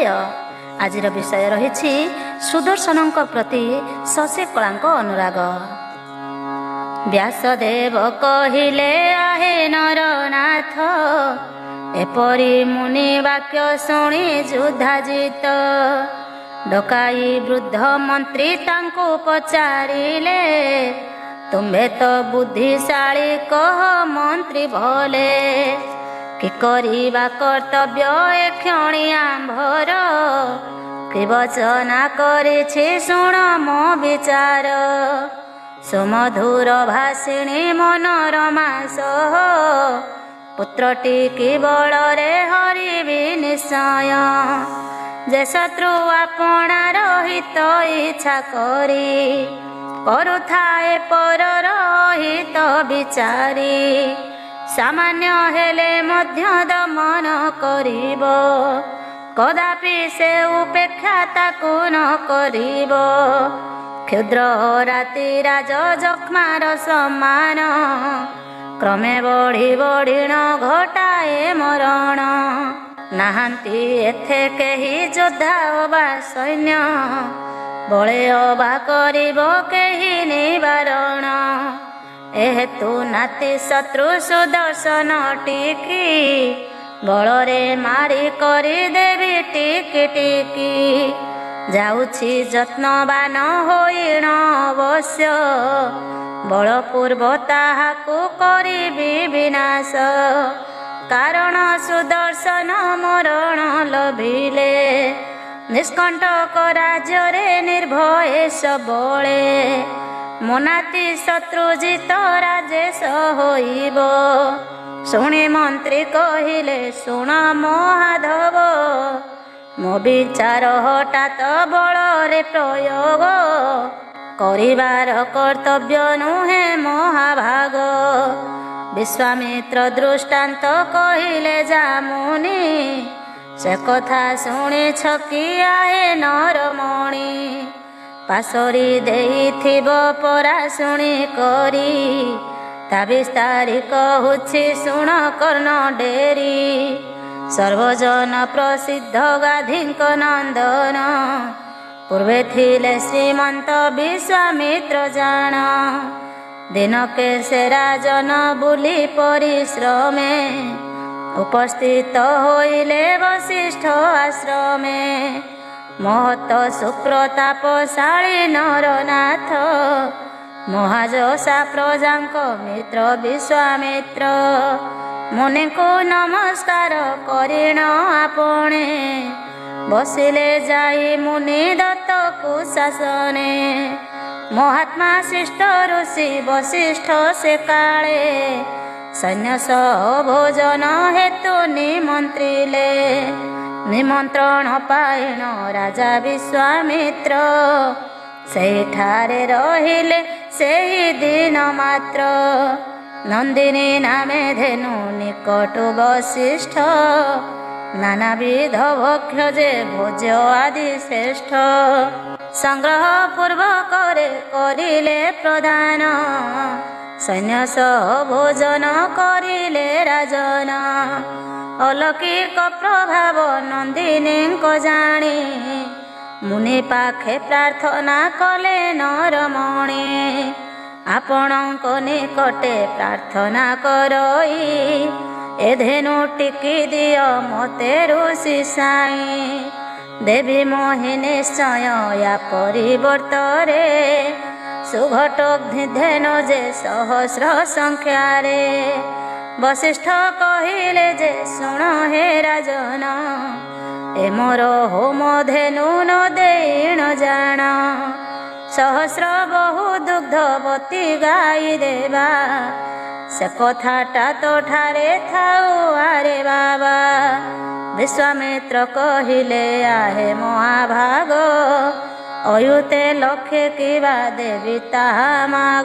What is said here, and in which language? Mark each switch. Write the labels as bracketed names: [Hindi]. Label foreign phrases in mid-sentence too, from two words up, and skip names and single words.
[Odia] ଆଜିର ବିଷୟ ରହି ସୁଦର୍ଶନ ପ୍ରତି ଶଶି କଳାଙ୍କ ଅନୁରାଗ। ବ୍ୟାସଦେବ କହିଲେ ଆହେ ନରନାଥ, ଏପରି ମୁନି ବାକ୍ୟ ଶୁଣି ଯୁଦ୍ଧାଜିତ। ଡକାଇ ବୃଦ୍ଧ ମନ୍ତ୍ରୀ ତାଙ୍କୁ ପଚାରିଲେ, ତୁମ୍ଭେ ତ ବୁଦ୍ଧିଶାଳୀ କହ ମନ୍ତ୍ରୀ ଭଲେ। କି କରିବା କର୍ତ୍ତବ୍ୟ ଏ କ୍ଷଣି ଆମ୍ଭର, କି ବଚନା କରିଛି ଶୁଣ ମୋ ବିଚାର। ସୁମଧୁର ଭାଷିଣୀ ମନୋରମା ସହ, ପୁତ୍ରଟି କି ବଳରେ ହରିବି ନିଶ୍ଚୟ। ଯେ ଶତ୍ରୁ ଆପଣାର ହିତ ଇଚ୍ଛା କରି, କରୁଥାଏ ପରର ହିତ ବିଚାରି। ସାମାନ୍ୟ ହେଲେ ମଧ୍ୟ ଦମନ କରିବ, କଦାପି ସେ ଉପେକ୍ଷା ତାକୁ ନ କରିବ। କ୍ଷୁଦ୍ର ରାତି ରାଜ ଯକ୍ଷ୍ମାର ସମାନ, କ୍ରମେ ବଢ଼ି ବଢ଼ି ନ ଘଟାଏ ମରଣ। ନାହାନ୍ତି ଏଥେ କେହି ଯୋଦ୍ଧା ଅବା ସୈନ୍ୟ, ବଳେ ଅବା କରିବ କେହି ନିବାରଣ। ଏହେତୁ ନାତି ଶତ୍ରୁ ସୁଦର୍ଶନ ଟିକି, ବଳରେ ମାରି କରି ଦେବି ଟିକି ଟିକି। ଯାଉଛି ଯତ୍ନବାନ ହୋଇ ନ ଅବଶ୍ୟ, ବଳପୂର୍ବ ତାହାକୁ କରିବି ବିନାଶ। କାରଣ ସୁଦର୍ଶନ ମରଣ ଲଭିଲେ, ନିଷ୍କଣ୍ଟକ ରାଜ୍ୟରେ ନିର୍ଭୟ ସବଳେ। ମୋ ନାତି ଶତ୍ରୁଜିତ ରାଜେଶ ହୋଇବ, ଶୁଣି ମନ୍ତ୍ରୀ କହିଲେ ଶୁଣ ମହାଧବ। ମୋ ବିଚାର ହଠାତ ବଳରେ ପ୍ରୟୋଗ, କରିବାର କର୍ତ୍ତବ୍ୟ ନୁହେ ମହାଭାଗ। ବିଶ୍ୱାମିତ୍ର ଦୃଷ୍ଟାନ୍ତ କହିଲେ ଯା ମୁନି, ସେ କଥା ଶୁଣି ଛକି ଆହେ ନରମଣି। ପାସୋରି ଦେଇଥିବ ପରା ଶୁଣି କରି, ତା ବିସ୍ତାରି କହୁଛି ଶୁଣ କର୍ଣ୍ଣ ଡେରି। ସର୍ବଜନ ପ୍ରସିଦ୍ଧ ଗାଧିଙ୍କ ନନ୍ଦନ, ପୂର୍ବେ ଥିଲେ ଶ୍ରୀମନ୍ତ ବିଶ୍ୱାମିତ୍ର ଜାଣ। ଦିନକେ ସେ ରାଜନ ବୁଲି ପରିଶ୍ରମେ, ଉପସ୍ଥିତ ହୋଇଲେ ବଶିଷ୍ଠ ଆଶ୍ରମେ। ମହତ ସୁପ୍ରତାପଶାଳୀ ନରନାଥ, ମହାଯଶା ପ୍ରଜାଙ୍କ ମିତ୍ର ବିଶ୍ୱାମିତ୍ର। ମୁନିଙ୍କୁ ନମସ୍କାର କରିଣ ଆପଣେ, ବସିଲେ ଯାଇ ମୁନି ଦତ୍ତ କୁଶାସନେ। ମହାତ୍ମା ଶିଷ୍ଟ ଋଷି ବଶିଷ୍ଠ ସେ କାଳେ, ସୈନ୍ୟ ସହ ଭୋଜନ ହେତୁ ନିମନ୍ତ୍ରିଲେ। ନିମନ୍ତ୍ରଣ ପାଇଣ ରାଜା ବିଶ୍ୱାମିତ୍ର, ସେଠାରେ ରହିଲେ ସେହି ଦିନ ମାତ୍ର। ନନ୍ଦିନୀ ନାମେ ଧେନୁ ନିକଟୁ ବଶିଷ୍ଠ, ନାନାବିଧ ଭକ୍ଷ୍ୟ ଯେ ଭୋଜ୍ୟ ଆଦି ଶ୍ରେଷ୍ଠ। ସଂଗ୍ରହ ପୂର୍ବକ କରିଲେ ପ୍ରଦାନ, ସୈନ୍ୟ ସହ ଭୋଜନ କରିଲେ ରାଜନ। ଅଲୌକିକ ପ୍ରଭାବ ନନ୍ଦିନୀକୁ ଜାଣି, ମୁନି ପାଖେ ପ୍ରାର୍ଥନା କଲେ ନରମଣି। ଆପଣଙ୍କ ନିକଟେ ପ୍ରାର୍ଥନା କରଇ, ଏ ଧେନୁ ଟିକି ଦିଅ ମତେ ଋଷି ସାଇଁ। ଦେବି ମୁହିଁ ନିଶ୍ଚୟ ଯା ପରିବର୍ତ୍ତରେ, ସୁଘଟଗ୍ନି ଧେନୁ ଯେ ସହସ୍ର ସଂଖ୍ୟାରେ। ବଶିଷ୍ଠ କହିଲେ ଯେ ଶୁଣ ହେ ରାଜନ, ଏ ମୋର ହୋମ ଧେନୁ ନ ଦେଣ ଜାଣ। ସହସ୍ର ବହୁ ଦୁଗ୍ଧବତୀ ଗାଈ ଦେବା। ସେ କଥାଟା ତୋଠାରେ ଥାଉ ଆରେ ବାବା। ବିଶ୍ୱାମିତ୍ର କହିଲେ ଆହେ ମହାଭାଗ, ଅୟୁତେ ଲକ୍ଷେ କିବା ଦେବି ତାହା ମାଗ।